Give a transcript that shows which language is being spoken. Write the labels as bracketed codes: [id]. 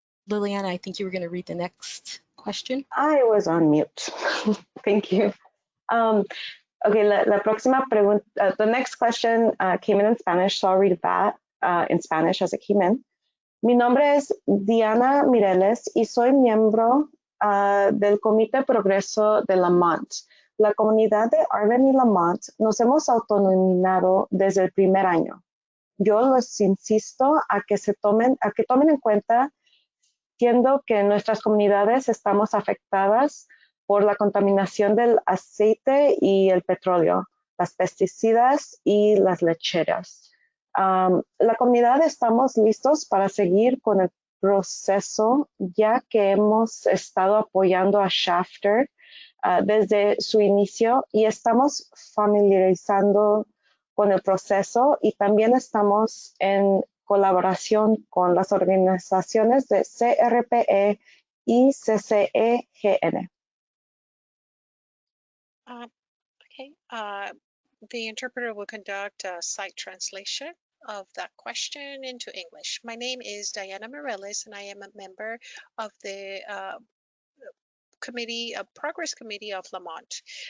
[en] Liliana, I think you were going to read the next question. I was on mute. Thank you. Okay, [es] la próxima pregunta, [en] the next question came in Spanish, so I'll read that in Spanish as it came in. [es] Mi nombre es Diana Mireles y soy miembro del Comité Progreso de Lamont. La comunidad de Arvin y Lamont nos hemos autonominado desde el primer año. Yo les insisto a que tomen en cuenta, siendo que en nuestras comunidades estamos afectadas por la contaminación del aceite y el petróleo, las pesticidas y las lecheras. La comunidad estamos listos para seguir con el proceso, ya que hemos estado apoyando a Chapter desde su inicio y estamos familiarizando con el proceso, y también estamos en colaboración con las organizaciones de CRPE y CCEGN. [en] The interpreter will conduct a site translation of that question into English. My name is Diana Morales, and I am a member of the Progress Committee of Lamont.